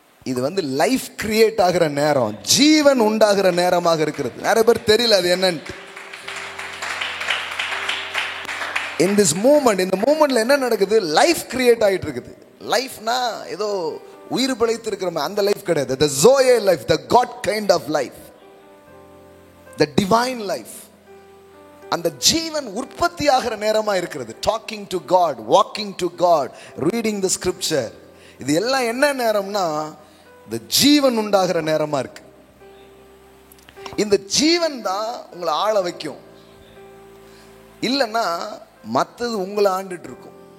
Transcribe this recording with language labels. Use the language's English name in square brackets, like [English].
[Tamil] இது life create ஆகிற நேரம், ஜீவன் உண்டாகிற நேரமாக இருக்கிறது. நிறைய பேர் தெரியல அது என்னன்னு. [English] In this moment, [Tamil] இந்த மூமெண்ட்ல என்ன நடக்குது? லைஃப் கிரியேட் ஆகிட்டு இருக்குது. லைஃப்னா ஏதோ உயிர் பிழைத்து இருக்கிற அந்த லைஃப் கிடையாது. [English] The Zoe life, the God kind of life, the divine life. [Tamil] அந்த ஜீவன் உற்பத்தி ஆகிற நேரமா இருக்கிறது. [English] Talking to God, walking to God, reading the scripture. [Tamil] இது எல்லாம் என்ன நேரம்னா, இந்த ஜீவன் உண்டாகிற நேரமா இருக்கு. இந்த ஜீவன் தான் உங்களை ஆள வைக்கும். இல்லைன்னா மற்றது உங்களை ஆண்டுட்டு இருக்கும்.